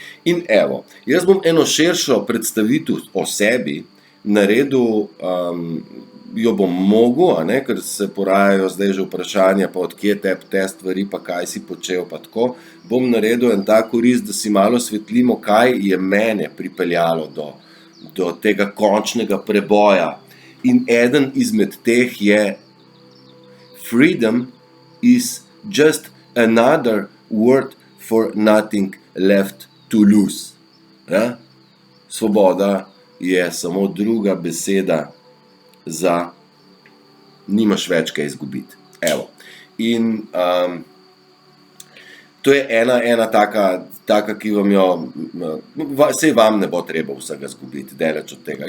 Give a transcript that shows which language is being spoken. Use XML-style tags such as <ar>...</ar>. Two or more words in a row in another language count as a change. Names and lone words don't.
<sl>In evo, jaz bom eno širšo predstavitev o sebi naredil, jo bom mogel, ker se porajajo zdaj že vprašanja, pa odkje tebi te stvari, pa kaj si počel, pa tako, bom naredil en tak korist, da si malo svetlimo, kaj je mene pripeljalo do tega končnega preboja. In eden izmed teh je:</sl> <en>freedom is just another word for nothing left to lose.</en> <sl>Ja? Svoboda je samo druga beseda za nimaš več kaj izgubiti. Evo. In to je ena taka, ki vam jo, sej vam ne bo treba vsega izgubiti, daleč od tega.</sl>